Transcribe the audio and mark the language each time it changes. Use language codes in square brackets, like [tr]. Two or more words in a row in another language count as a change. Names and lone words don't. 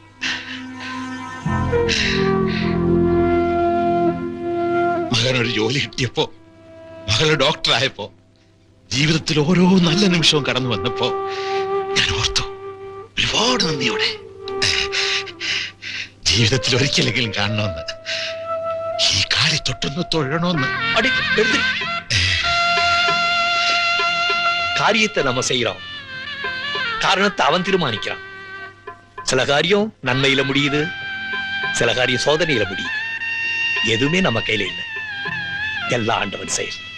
[ml] മകനൊരു ജോലി കിട്ടിയപ്പോ, മകള് ഡോക്ടറായപ്പോ, ജീവിതത്തിൽ ഓരോ നല്ല നിമിഷവും കടന്നു വന്നപ്പോ ഞാൻ ഓർത്തു, ഒരുപാട് നന്ദിയോടെ ജീവിതത്തിൽ ഒരിക്കലെങ്കിലും കാണണമെന്ന്, ഈ കാലി തൊട്ടൊന്ന് തൊഴണമെന്ന്. [ta] அடி எடுத்து காரியத்தை நம்ம செய்யறோம், காரணத்தை அவன் தீர்மானிக்கிறான். சில காரியம் நன்மையில முடியுது, சில காரியம் சோதனையில முடியுது. எதுவுமே நம்ம கையில இல்லை, எல்லாம் ஆண்டவன் செயல்.